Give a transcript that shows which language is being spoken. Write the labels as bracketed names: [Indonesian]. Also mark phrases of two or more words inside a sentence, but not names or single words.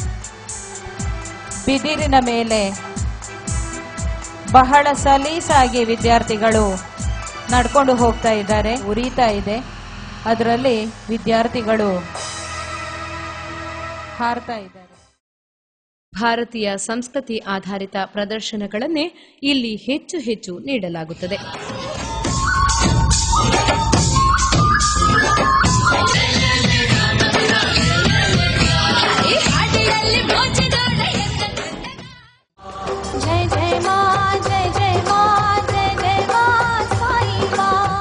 [Kannada] ಬಿದಿರಿನ ಮೇಲೆ ಬಹಳ ಸಲೀಸಾಗಿ ವಿದ್ಯಾರ್ಥಿಗಳು ನಡ್ಕೊಂಡು ಹೋಗ್ತಾ ಇದ್ದಾರೆ. ಉರಿತಾ ಇದೆ, ಅದರಲ್ಲಿ ವಿದ್ಯಾರ್ಥಿಗಳು ಹಾರ್ತಾ ಇದ್ದಾರೆ. ಭಾರತೀಯ ಸಂಸ್ಕೃತಿ ಆಧಾರಿತ ಪ್ರದರ್ಶನಗಳನ್ನೇ ಇಲ್ಲಿ ಹೆಚ್ಚು ಹೆಚ್ಚು ನೀಡಲಾಗುತ್ತದೆ. [Hindi] जय जय माँ, जय जय माँ, जय जय माँ, साई माँ.